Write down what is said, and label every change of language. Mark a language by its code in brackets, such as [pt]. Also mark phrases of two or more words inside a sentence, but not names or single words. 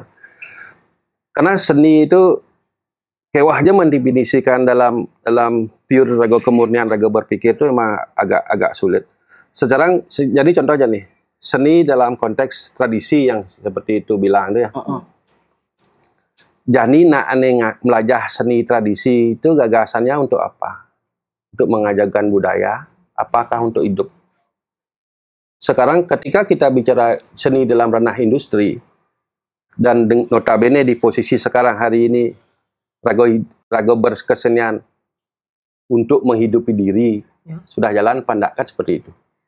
[id] Karena seni itu kewahnya mendefinisikan dalam pure raga kemurnian, raga berpikir itu memang agak sulit. Sekarang jadi contoh aja nih, seni dalam konteks tradisi yang seperti itu bilang itu ya. Jadi [ban] nak melajah [id] seni tradisi itu gagasannya untuk apa? Untuk mengajarkan budaya, apakah untuk hidup? Sekarang ketika kita bicara seni dalam ranah industri dan notabene di posisi sekarang hari ini raga berkesenian untuk menghidupi diri, Sudah jalan pandakan seperti itu.